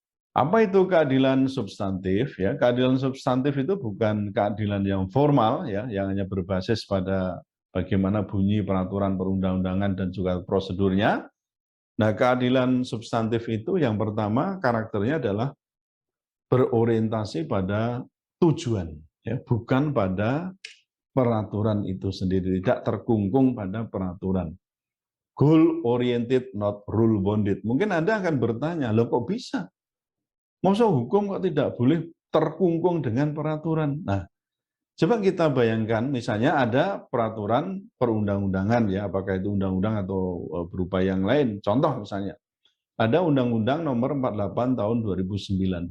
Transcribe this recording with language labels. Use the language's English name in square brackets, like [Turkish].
[Indonesian] Apa itu keadilan substantif? Ya, keadilan substantif itu bukan keadilan yang formal, ya, yang hanya berbasis pada bagaimana bunyi peraturan perundang-undangan dan juga prosedurnya. Nah, keadilan substantif itu yang pertama karakternya adalah berorientasi pada tujuan, ya, bukan pada peraturan itu sendiri, tidak terkungkung pada peraturan. [English] Goal oriented, not rule bounded. [Indonesian] Mungkin Anda akan bertanya, loh kok bisa? Masa hukum kok tidak boleh terkungkung dengan peraturan? Nah, coba kita bayangkan, misalnya ada peraturan perundang-undangan, ya, apakah itu undang-undang atau berupa yang lain. Contoh misalnya, ada Undang-Undang Nomor 48 Tahun 2009.